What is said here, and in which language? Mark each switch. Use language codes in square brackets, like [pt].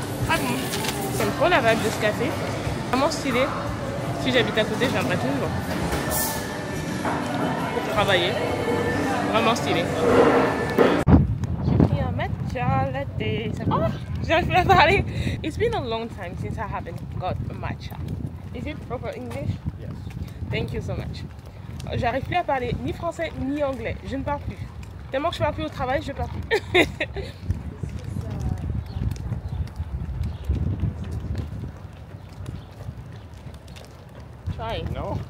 [fr] Ah bon, j'aime trop la vibe de ce café. Vraiment stylé. Si j'habite à côté, je viendrai toujours. Pour travailler. Vraiment stylé. J'ai pris un matcha latte. Oh, j'arrive plus à parler. [en] It's been a long time since I haven't got a matcha. Is it proper English? Yes. Thank you so much. [fr] J'arrive plus à parler ni français ni anglais. Je ne parle plus. Tellement que je parle plus au travail, je parle plus. [en] Try it. No,